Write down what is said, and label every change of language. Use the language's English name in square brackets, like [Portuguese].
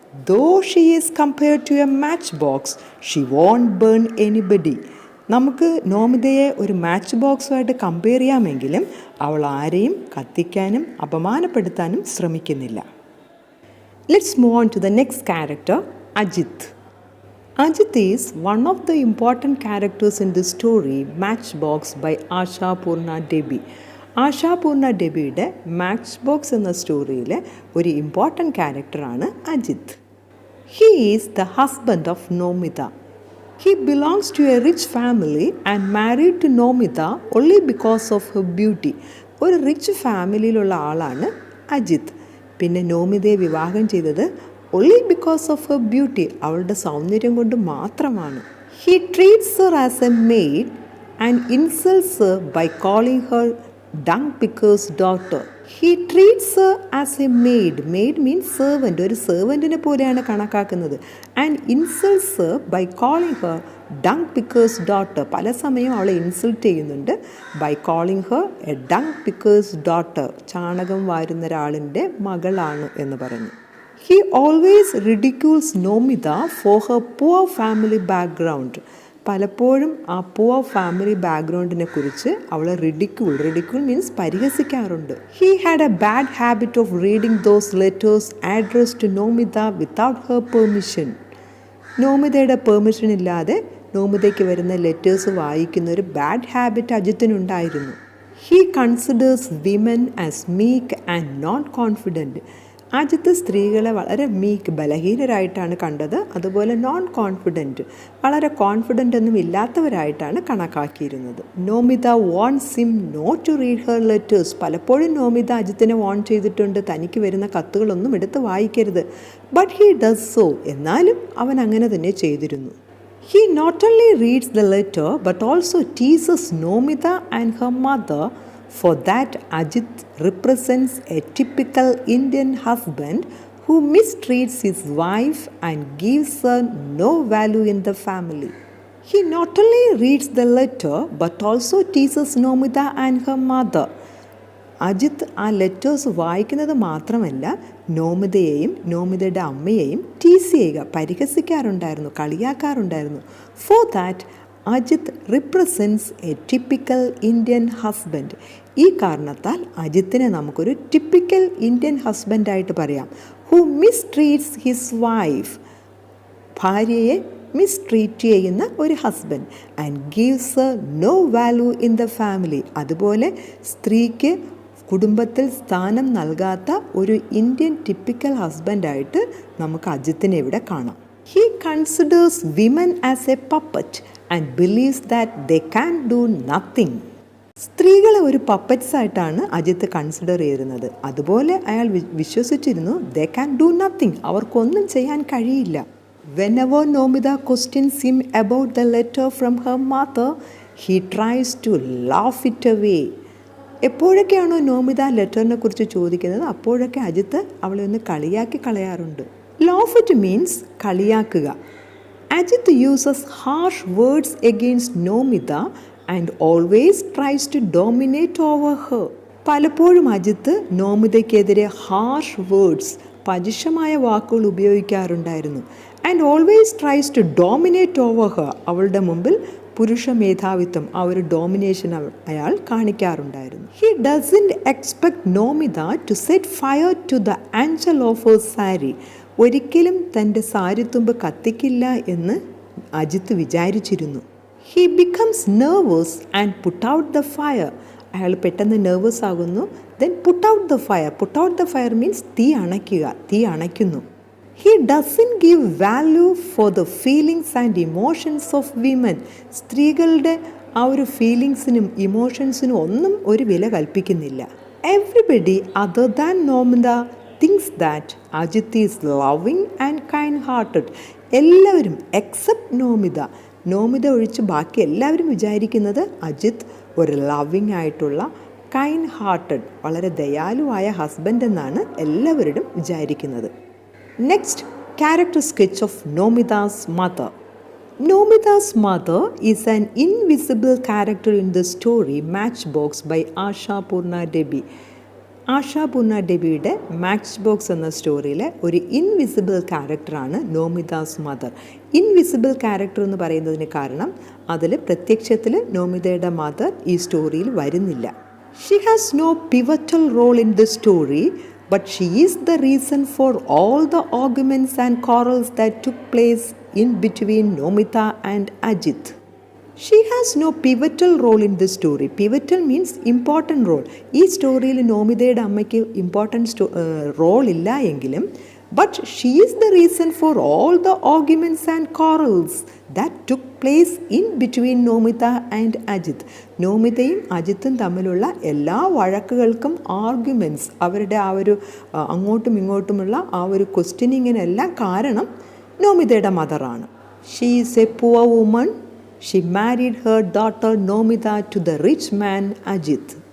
[English] Though she is compared to a matchbox, she won't burn anybody. [Malayalam] നമുക്ക് നോമിതയെ ഒരു match ബോക്സുമായിട്ട് compare ചെയ്യാമെങ്കിലും അവൾ ആരെയും കത്തിക്കാനും അപമാനപ്പെടുത്താനും ശ്രമിക്കുന്നില്ല. [English] Let's move on to the next character, Ajith. Ajith is one of the important characters in the story Matchbox by Ashapurna Debi. [Malayalam] Ashapurna ഡെബിയുടെ match box എന്ന സ്റ്റോറിയിലെ ഒരു important ക്യാരക്ടറാണ് Ajith. [English] He is the husband of Nomita. He belongs to a rich family and married to Nomita only because of her beauty. [Malayalam] ഒരു rich ഫാമിലിയിലുള്ള ആളാണ് അജിത്ത്. പിന്നെ നോമിതയെ വിവാഹം ചെയ്തത് [English] only because of her beauty, [Malayalam] അവളുടെ സൗന്ദര്യം കൊണ്ട് മാത്രമാണ്. [English] He treats her as a maid and insults her by calling her dung picker's daughter. He treats her as a maid. Maid means servant. [Malayalam] ഒരു സെർവൻറ്റിനെ പോലെയാണ് കണക്കാക്കുന്നത്. [English] And insults her by calling her dung picker's daughter. [Malayalam] പല സമയം അവളെ insult ചെയ്യുന്നുണ്ട്. [English] By calling her a dung picker's daughter. [Malayalam] ചാണകം വാരുന്ന ഒരാളിൻ്റെ മകളാണ് എന്ന് പറഞ്ഞു. [English] He always ridicules Nomita for her poor family background. [Malayalam] പലപ്പോഴും ആ പുവർ ഫാമിലി ബാക്ക്ഗ്രൗണ്ടിനെ കുറിച്ച് അവളെ ridicule means പരിഹസിക്കാറുണ്ട്. [English] He had a bad habit of reading those letters addressed to Nomita without her permission. [Malayalam] നോമിതയുടെ permission ഇല്ലാതെ നോമിതയ്ക്ക് വരുന്ന ലെറ്റേഴ്സ് വായിക്കുന്ന ഒരു bad habit അജിത്തിനുണ്ടായിരുന്നു. [English] He considers women as meek and not confident. [Malayalam] Ajith സ്ത്രീകളെ വളരെ ബലഹീനരായിട്ടാണ് കണ്ടത്. അതുപോലെ നോൺ കോൺഫിഡൻറ്റ്, വളരെ കോൺഫിഡൻ്റ് ഒന്നും ഇല്ലാത്തവരായിട്ടാണ് കണക്കാക്കിയിരുന്നത്. [English] Nomitha wants him not to read her letters. [Malayalam] പലപ്പോഴും നോമിത അജിത്തിനെ വാൺ ചെയ്തിട്ടുണ്ട്, തനിക്ക് വരുന്ന കത്തുകളൊന്നും എടുത്ത് വായിക്കരുത്. [English] But he does so. [Malayalam] എന്നാലും അവൻ അങ്ങനെ തന്നെ ചെയ്തിരുന്നു. [English] He not only reads the letter but also teases Nomita and her mother. For that, Ajith represents a typical Indian husband who mistreats his wife and gives her no value in the family. He not only reads the letter but also teases Nomita and her mother. [Malayalam] Ajith ആ letters വായിക്കുന്നത് മാത്രമല്ല നോമിതയെയും നോമിതയുടെ അമ്മയെയും ടീസ് ചെയ്യുക, പരിഹസിക്കാറുണ്ടായിരുന്നു, കളിയാക്കാറുണ്ടായിരുന്നു. [English] For that Ajith represents a typical Indian husband. [Malayalam] ഈ കാരണത്താൽ അജിത്തിനെ നമുക്കൊരു typical Indian ഹസ്ബൻഡായിട്ട് പറയാം. [English] who mistreats his wife, [Malayalam] ഭാര്യയെ മിസ്ട്രീറ്റ് ചെയ്യുന്ന ഒരു husband. [English] And gives a no value in the family. [Malayalam] അതുപോലെ സ്ത്രീക്ക് കുടുംബത്തിൽ സ്ഥാനം നൽകാത്ത ഒരു ഇന്ത്യൻ ടിപ്പിക്കൽ ഹസ്ബൻഡായിട്ട് നമുക്ക് അജിത്തിനെ ഇവിടെ കാണാം. [English] He considers women as a puppet and believes that they can do nothing. [Malayalam] സ്ത്രീകളെ ഒരു പപ്പറ്റ്സ് ആയിട്ടാണ് അജിത്ത് കൺസിഡർ ചെയ്യുന്നത്. അതുപോലെ അയാൾ വിശ്വസിച്ചിരുന്നു [English] they can do nothing, [Malayalam] അവർക്കൊന്നും ചെയ്യാൻ കഴിയില്ല. [English] Whenever Nomita questions him about the letter from her mother, he tries to laugh it away. [Malayalam] എപ്പോഴൊക്കെയാണോ Nomita ലെറ്ററിനെ കുറിച്ച് ചോദിക്കുന്നത് അപ്പോഴൊക്കെ അജിത്ത് അവളെ ഒന്ന് കളിയാക്കി കളയാറുണ്ട്. [English] Laugh it means കളിയാക്കുക. Ajith uses harsh words against Nomitha and always tries to dominate over her. [Malayalam] പലപ്പോഴും അജിത്ത് നോമിതയ്ക്കെതിരെ ഹാർഷ് വേർഡ്സ്, പരുഷമായ വാക്കുകൾ ഉപയോഗിക്കാറുണ്ടായിരുന്നു. [English] And always tries to dominate over her. [Malayalam] അവളുടെ മുമ്പിൽ പുരുഷ മേധാവിത്വം, ആ ഒരു ഡോമിനേഷൻ അയാൾ കാണിക്കാറുണ്ടായിരുന്നു. [English] He doesn't expect Nomitha to set fire to the anchal of her sari. [Malayalam] ഒരിക്കലും തൻ്റെ സാരിത്തുമ്പ് കത്തിക്കില്ല എന്ന് അജിത്ത് വിചാരിച്ചിരുന്നു. [English] He becomes nervous and put out the fire. [Malayalam] അയാൾ പെട്ടെന്ന് നെർവസ് ആകുന്നു. [English] Then put out the fire. Put out the fire means [Malayalam] തീ അണയ്ക്കുക, തീ അണയ്ക്കുന്നു. [English] He doesn't give value for the feelings and emotions of women. [Malayalam] സ്ത്രീകളുടെ ആ ഒരു ഫീലിങ്സിനും ഇമോഷൻസിനും ഒന്നും ഒരു വില കൽപ്പിക്കുന്നില്ല. [English] Everybody other than Nomita thinks that Ajith is loving and kind-hearted. [Malayalam] എല്ലാവരും except Nomita, Nomita ഒഴിച്ച് ബാക്കി എല്ലാവരും വിചാരിക്കുന്നത് അജിത്ത് ഒരു ലവിങ് ആയിട്ടുള്ള കൈൻഡ് ഹാർട്ടഡ്, വളരെ ദയാലുവായ ഹസ്ബൻഡ് എന്നാണ് എല്ലാവരും വിചാരിക്കുന്നത്. [English] Next, character sketch of Nomitha's mother. Nomitha's mother is an invisible character in the story Matchbox by Ashapurna Debi. [Malayalam] ആഷാപൂർണ ഡെബിയുടെ match box എന്ന സ്റ്റോറിയിലെ ഒരു ഇൻവിസിബിൾ ക്യാരക്ടറാണ് നോമിതാസ് മദർ. ഇൻവിസിബിൾ ക്യാരക്ടർ എന്ന് പറയുന്നതിന് കാരണം അതിൽ പ്രത്യക്ഷത്തിൽ നോമിതയുടെ മദർ ഈ സ്റ്റോറിയിൽ വരുന്നില്ല. [English] She has no pivotal role in the story, but she is the reason for all the arguments and quarrels that took place in between Nomita and Ajith. She has no pivotal role in this story. Pivotal means important role. [Malayalam] ഈ സ്റ്റോറിയിൽ നോമിതയുടെ അമ്മയ്ക്ക് important role ഇല്ല എങ്കിലും [English] but she is the reason for all the arguments and quarrels that took place in between Nomita and Ajith. [Malayalam] നോമിതയും അജിത്തും തമ്മിലുള്ള എല്ലാ വഴക്കുകൾക്കും arguments, അവരുടെ ആ ഒരു അങ്ങോട്ടും ഇങ്ങോട്ടുമുള്ള ആ ഒരു ക്വസ്റ്റ്യനിങ്ങിനെല്ലാം കാരണം നോമിതയുടെ മദറാണ്. [English] She is a poor woman. She married her daughter Nomitha to the rich man Ajith.